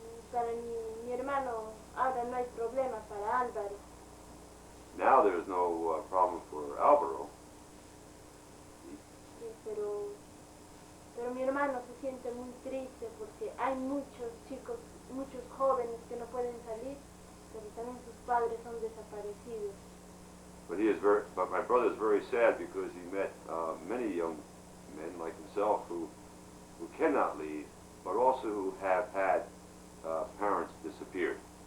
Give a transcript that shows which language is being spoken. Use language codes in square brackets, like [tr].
[es] Para mi hermano ahora no hay problema para Álvaro. [en] Now there's no problem for Alvaro. [es] Sí, pero mi hermano se siente muy triste porque hay muchos chicos, muchos jóvenes que no pueden salir, pero también sus padres son desaparecidos. [en] But my brother is very sad because he met many young men like himself who cannot leave, but also who have had parents disappeared.